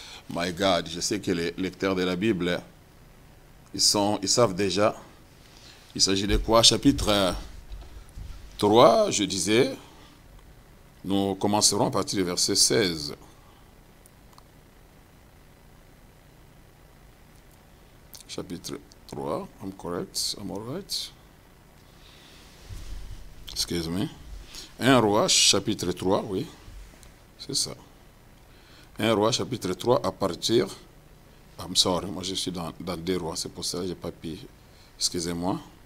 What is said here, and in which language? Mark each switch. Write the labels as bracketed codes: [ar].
[en] My God, [fr] je sais que les lecteurs de la Bible, ils savent déjà. Il s'agit de quoi? Chapitre 3, je disais, nous commencerons à partir du verset 16. [en] Chapitre 3, I'm correct, I'm all right. Excuse me. [fr] 1 Roi, chapitre 3, oui, c'est ça. 1 Roi, chapitre 3, à partir... [en] I'm sorry, [fr] moi je suis dans 2 Rois, c'est pour ça que je n'ai pas pu... Excusez-moi.